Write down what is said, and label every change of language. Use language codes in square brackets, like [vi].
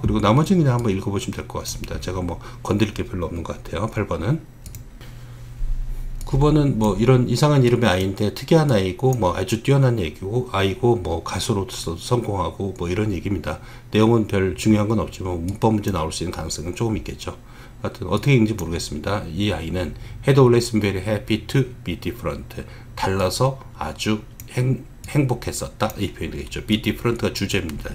[ko] 그리고 나머지는 그냥 한번 읽어보시면 될 것 같습니다. 제가 뭐 건드릴 게 별로 없는 것 같아요. 8번은. 9번은 뭐 이런 이상한 이름의 아이인데 특이한 아이고 뭐 아주 뛰어난 얘기고 아이고 뭐 가수로서 성공하고 뭐 이런 얘기입니다. 내용은 별 중요한 건 없지만 문법 문제 나올 수 있는 가능성은 조금 있겠죠. 하여튼 어떻게 읽는지 모르겠습니다. 이 아이는 [en] had always been very happy to be different. [ko] 달라서 아주 행복했었다. 이 표현이 되겠죠. [en] be different [ko] 가 주제입니다.